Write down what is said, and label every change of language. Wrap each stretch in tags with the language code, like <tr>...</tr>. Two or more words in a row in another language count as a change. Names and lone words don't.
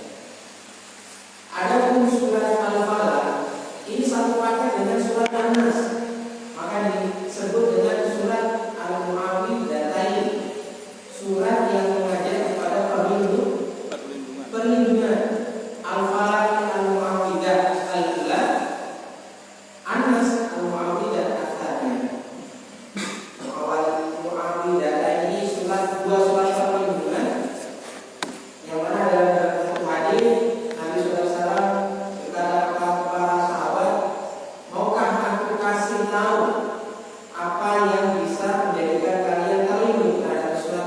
<id>Adapun surat Al-Falaq ini satu paket dengan surat An-Nas, maka disebut dengan surat Al-Mu'awwidhatain, surat yang mengajak kepada perlindungan.</id> <ar>الفلق المعوذة الأولى، الناس المعوذة الثانية.</ar> <id>Al-Mu'awwidhatain ini dua surat perlindungan yang mana dalam satu hadis Nabi SAW berkata kepada para sahabat, maukah aku kasih tahu apa yang bisa menjadikan kalian terlindung terhadap surat?</id>